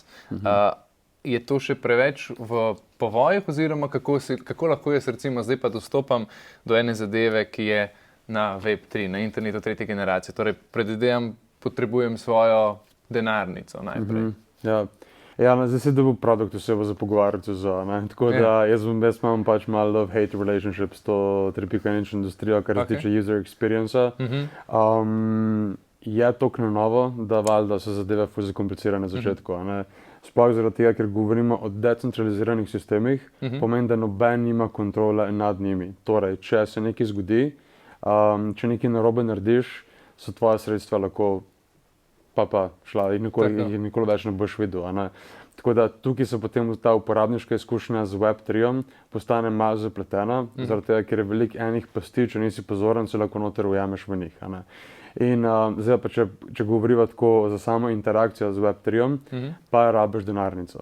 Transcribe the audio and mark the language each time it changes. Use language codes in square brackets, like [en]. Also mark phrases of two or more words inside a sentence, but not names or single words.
[sl] Je to še preveč v povojih, oziroma kako lahko jaz recimo zdaj pa dostopam do ene zadeve, ki je na Web3, na internetu tretje generacije? Torej, predvidevam, potrebujem svojo denarnico najprej. Zdaj si dobil produkt osebo za pogovarjati tako da jaz imam pač malo [en] love-hate relationship [sl] s to 3.0 industrijo, kar se tiče [en] user experience-a. [sl] Je toliko na novo, da valjda so zadeve ful zakomplicirane na začetku, Sploh zaradi tega, ker govorimo o decentraliziranih sistemih, pomeni, da noben nima kontrole nad njimi. Torej, če se nekaj zgodi, če nekaj narobe narediš, so tvoja sredstva lahko šla in nikoli več ne boš videl, Tako da tukaj se potem ta uporabniška izkušnja z Web3-om postane malo zapletena, zaradi tega, ker je veliko enih pasti, če nisi pozoren, se lahko noter ujameš v njih, In zdaj pa, če govoriva tako za samo interakcijo z Web3-om, pa rabiš denarnico.